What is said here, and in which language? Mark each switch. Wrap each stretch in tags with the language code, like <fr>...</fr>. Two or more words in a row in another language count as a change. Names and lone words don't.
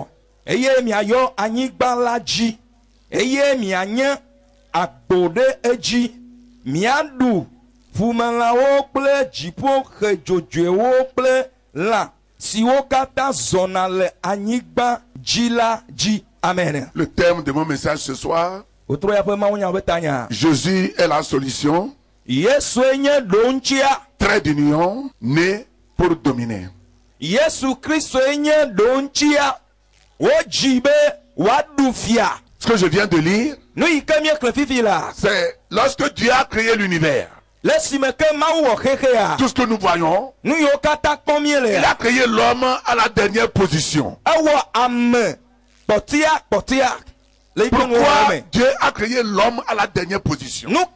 <ee>Eye miayɔ anyigba la dzi. Eye mianye agbo ɖe edzi. Miaɖu ƒumelãwo kple dziƒo xe dzodzoewo kple lã siwo katã zɔna le anyigba dzi la dzi. Amen.</ee> <fr>Le thème de mon message ce soir, Jésus Jésus est la solution. Trait d'union, né pour dominer.</fr> <ee>Yesu Christo enye donchia ojibe wadufia.</ee> <fr>Ce que je viens de lire, c'est lorsque Dieu a créé l'univers. Tout ce que nous voyons, il a créé l'homme à la dernière position. Pourquoi Dieu a créé l'homme à la dernière position?</fr>